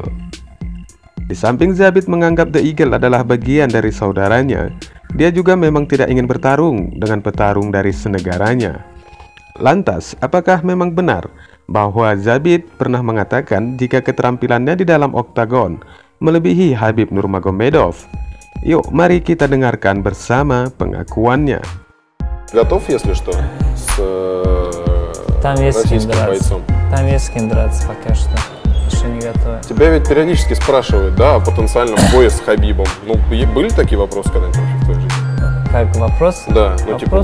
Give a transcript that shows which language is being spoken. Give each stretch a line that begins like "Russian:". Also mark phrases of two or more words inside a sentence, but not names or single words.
Indonesian: Di samping Zabit menganggap The Eagle adalah bagian dari saudaranya, dia juga memang tidak ingin bertarung dengan petarung dari senegaranya. Lantas, apakah memang benar bahwa Zabit pernah mengatakan jika keterampilannya di dalam oktagon melebihi Khabib Nurmagomedov? Yuk, mari kita dengarkan bersama pengakuannya.
Russian: Готов, если что, с Там есть с кем российским драться. бойцом? Там есть с кем драться пока что. Еще не готов. Тебя ведь периодически спрашивают, да, о потенциальном бое с Хабибом. Ну, были такие вопросы когда-нибудь в твоей жизни? Как вопрос? Да, ну типа,